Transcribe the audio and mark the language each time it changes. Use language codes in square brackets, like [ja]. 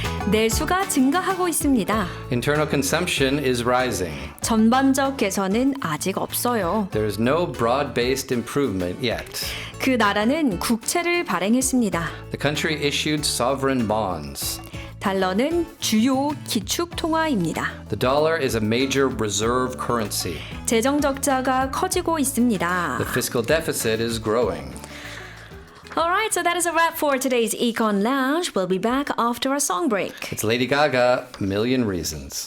[ko] 내수가 증가하고 있습니다. [en] Internal consumption is rising. [ko] 전반적 개선은 아직 없어요. [en] There is no broad-based improvement yet. [ko] 그 나라는 국채를 발행했습니다. [en] The country issued sovereign bonds. [ko] 달러는 주요 기축 통화입니다. [en] The dollar is a major reserve currency. [ko] 재정 적자가 커지고 있습니다. [en] The fiscal deficit is growing. Alright, so that is a wrap for today's Econ Lounge. We'll be back after a song break. It's Lady Gaga, Million Reasons.